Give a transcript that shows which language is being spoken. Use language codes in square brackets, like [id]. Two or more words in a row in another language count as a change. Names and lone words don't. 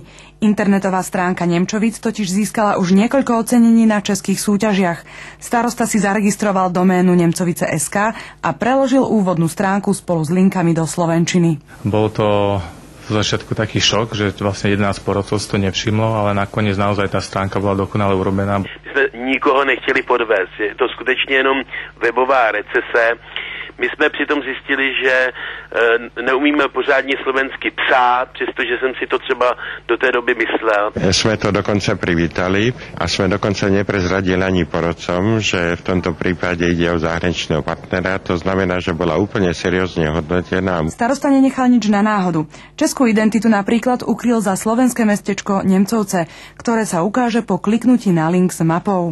[sk] Internetová stránka Nemčovic totiž získala už niekoľko ocenení na českých súťažiach. Starosta si zaregistroval doménu Nemcovice.sk a preložil úvodnú stránku spolu s linkami do slovenčiny. Bol to v začiatku taký šok, že vlastne 11 porodcov si to nevšimlo, ale nakoniec naozaj tá stránka bola dokonale urobená. [cs] My sme nikoho nechtěli podvést, je to skutečně jenom webová recese. My jsme přitom zjistili, že neumíme pořádně slovensky psát, přestože jsem si to třeba do té doby myslel. [sk] Jsme to dokonce privítali a jsme dokonce neprezradili ani porodcom, že v tomto prípade ide o zahraničného partnera. To znamená, že bola úplne seriózne hodnotená. Starosta nenechal nič na náhodu. Českú identitu napríklad ukryl za slovenské mestečko Nemcovce, ktoré sa ukáže po kliknutí na link s mapou.